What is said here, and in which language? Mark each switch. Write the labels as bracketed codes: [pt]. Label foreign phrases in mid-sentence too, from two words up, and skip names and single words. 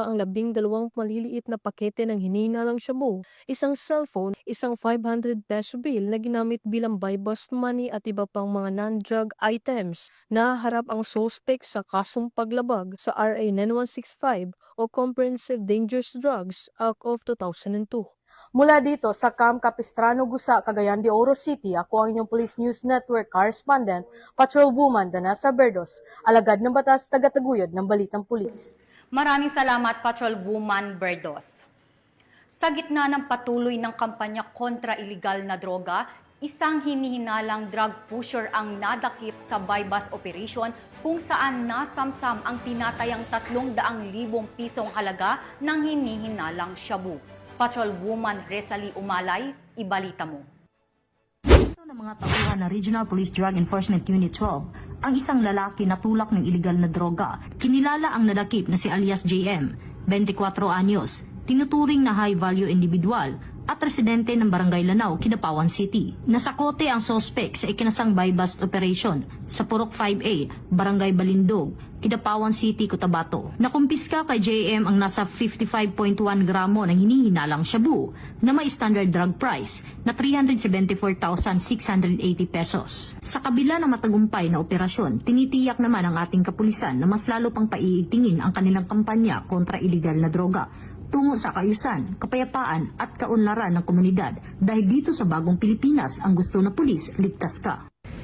[tl] ang 12 maliliit na pakete ng hinihinalang shabu, isang cellphone, isang 500 peso bill na ginamit bilang [en] buy-bust money [tl] at iba pang mga [en] non-drug items. [tl] Naharap ang suspect sa kasong paglabag sa RA 9165 o Comprehensive Dangerous Drugs Act of 2002. Mula dito sa Camp Capistrano, Gusa, Cagayan de Oro City, ako ang inyong Police News Network correspondent, Patrolwoman Danessa Berdos, alagad ng batas, tagataguyod ng balitang pulis. Maraming salamat, Patrolwoman Berdos. Sa gitna ng patuloy ng kampanya kontra iligal na droga, isang hinihinalang drug pusher ang nadakip sa [en] buy-bust operation [tl] kung saan nasamsam ang tinatayang 300,000 pisong halaga ng hinihinalang shabu. Patrolwoman Resalie Umalay, ibalita mo. Ito ng mga tauhan ng Regional Police Drug Enforcement Unit 12, ang isang lalaki na tulak ng iligal na droga. Kinilala ang nadakip na si alias JM, 24 anyos, tinuturing na [en] high-value individual [tl] at residente ng Barangay Lanao, Kidapawan City. Nasakote ang sospek sa ikinasang [en] buy-bust operation [tl] sa Purok 5A, Barangay Balindog, Kidapawan City, Cotabato. Nakumpiska kay JM ang nasa 55.1 gramo ng hinihinalang shabu na may [en] standard drug price [tl] na 374,680 pesos. Sa kabila ng matagumpay na operasyon, tinitiyak naman ang ating kapulisan na mas lalo pang paiigtingin ang kanilang kampanya kontra iligal na droga tungo sa kaayusan, kapayapaan at kaunlaran ng komunidad dahil dito sa bagong Pilipinas ang gusto na pulis, ligtas ka.